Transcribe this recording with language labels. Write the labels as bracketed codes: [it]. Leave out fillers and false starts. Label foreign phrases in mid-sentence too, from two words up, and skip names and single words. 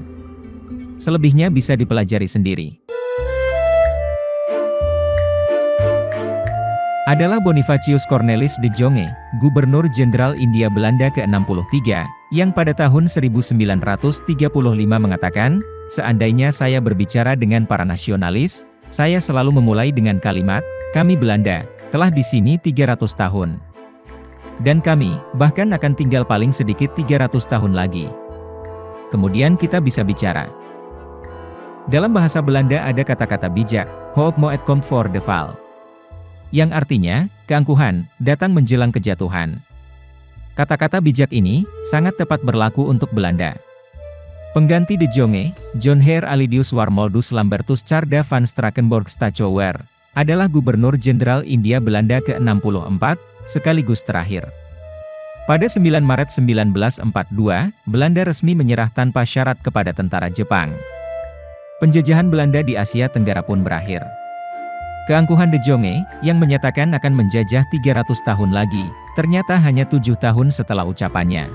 [id] Selebihnya bisa dipelajari sendiri. Adalah Bonifacius Cornelis de Jonge, Gubernur Jenderal India Belanda ke-63, yang pada tahun 1935 mengatakan, "Seandainya saya berbicara dengan para nasionalis, saya selalu memulai dengan kalimat, kami Belanda, telah di sini 300 tahun. Dan kami, bahkan akan tinggal paling sedikit 300 tahun lagi. Kemudian kita bisa bicara." Dalam bahasa Belanda ada kata-kata bijak, [nl] hoop moet komt voor de val, [id] yang artinya, keangkuhan, datang menjelang kejatuhan. Kata-kata bijak ini, sangat tepat berlaku untuk Belanda. Pengganti de Jonge, John Heer Alidius Warmoldus Lambertus Tjarda van Strakenborg Stachouwer, adalah Gubernur Jenderal India Belanda ke-64, sekaligus terakhir. Pada 9 Maret 1942, Belanda resmi menyerah tanpa syarat kepada tentara Jepang. Penjajahan Belanda di Asia Tenggara pun berakhir. Keangkuhan de Jonge, yang menyatakan akan menjajah 300 tahun lagi, ternyata hanya 7 tahun setelah ucapannya.